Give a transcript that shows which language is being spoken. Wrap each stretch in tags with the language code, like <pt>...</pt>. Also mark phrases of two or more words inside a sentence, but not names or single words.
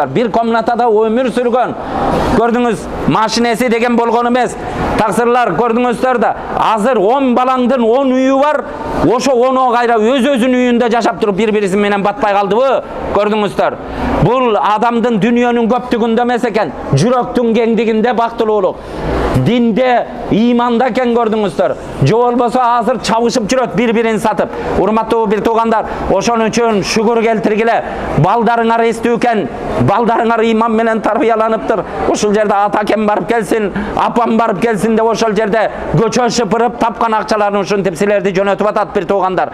<ky>Бир комнатада өмүр сүргөн. Көрдүңүз, машинеси деген болгон эмес. Таксырлар, көрдүңүздөр да. Азыр 10 балаңдын 10 үйү бар. Ошо 10 кайра өз-өзүнүн үйүндө жашап туруп бири-бириси менен батпай калдыбы? Көрдүңүздөр. Бул адамдын дүйнөнүн көптүгүндө эмес экен, жүрөктүн кеңдигинде бактылуулук. динде, иманда экен gördüңүздөр. Же болбосо азыр чабышып жүрөт bir-birini сатып. Урматтуу бир туугандар, ошон үчүн шүгүр келтиргиле. Балдарыңар эстүү экен, балдарыңар иман менен тарбияланыптыр. Ошол жерде атакем барып келсин, апам барып келсин деп ошол жерде көчө шыпырып тапкан акчаларын ушинтип силерди жөнөтүп атат бир туугандар.</ky>